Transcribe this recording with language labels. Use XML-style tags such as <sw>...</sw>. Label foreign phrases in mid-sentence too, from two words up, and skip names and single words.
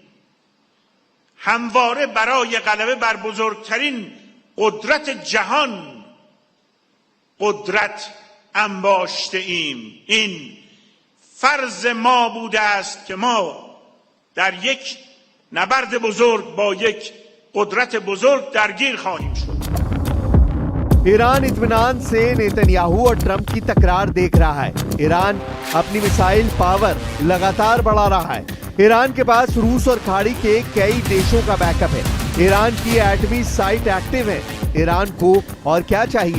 <fa>همواره برای غلبه بر بزرگترین قدرت جهان قدرت انباشته ایم. این فرض ما بوده است که ما در یک نبرد بزرگ با یک قدرت بزرگ درگیر خواهیم شد.</fa> <hi>ईरान इत्मीनान से नेतन्याहू और ट्रंप की तकरार देख रहा है। ईरान अपनी</hi> <en>missile power</en> <hi>लगातार बढ़ा रहा है। ईरान के पास रूस और खाड़ी के कई देशों का बैकअप है। ईरान की एटमी</hi> <en>site active</en> <hi>है। ईरान को और क्या चाहिए?</hi>